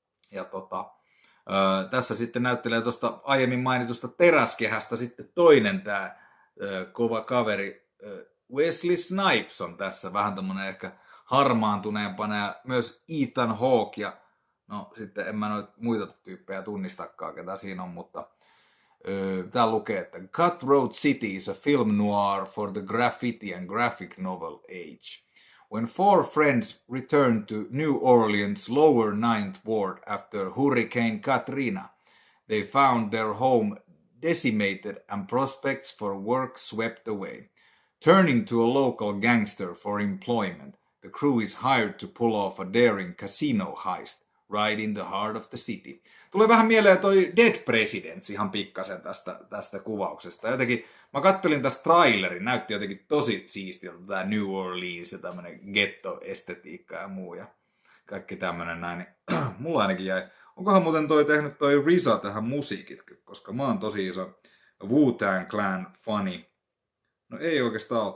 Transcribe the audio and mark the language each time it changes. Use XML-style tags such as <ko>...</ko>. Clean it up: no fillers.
<fi>Ja tässä sitten näyttelee tuosta aiemmin mainitusta Teräskehästä sitten toinen tää kova kaveri Wesley Snipes on tässä vähän tommonen ehkä harmaantuneempana ja myös Ethan Hawke ja no sitten en mä noita muita tyyppejä tunnistakaan ketä siinä on, mutta täällä lukee, että</fi> <en>Cutthroat City is a film noir for the graffiti and graphic novel age. When 4 friends returned to New Orleans' lower Ninth Ward after Hurricane Katrina, they found their home decimated and prospects for work swept away. Turning to a local gangster for employment, the crew is hired to pull off a daring casino heist right in the heart of the city.</en> <fi>Tulee vähän mieleen toi Dead Presidents ihan pikkasen tästä kuvauksesta. Jotenkin, mä kattelin tästä trailerin, näytti jotenkin tosi siistiltä tää New Orleans ja tämmönen ghetto-estetiikka ja muu ja kaikki tämmönen näin. Niin mulla ainakin jäi. Onkohan muuten tehnyt toi RZA tähän musiikit, koska mä oon tosi iso Wu-Tang Clan fani. No ei oikeastaan ole.</fi>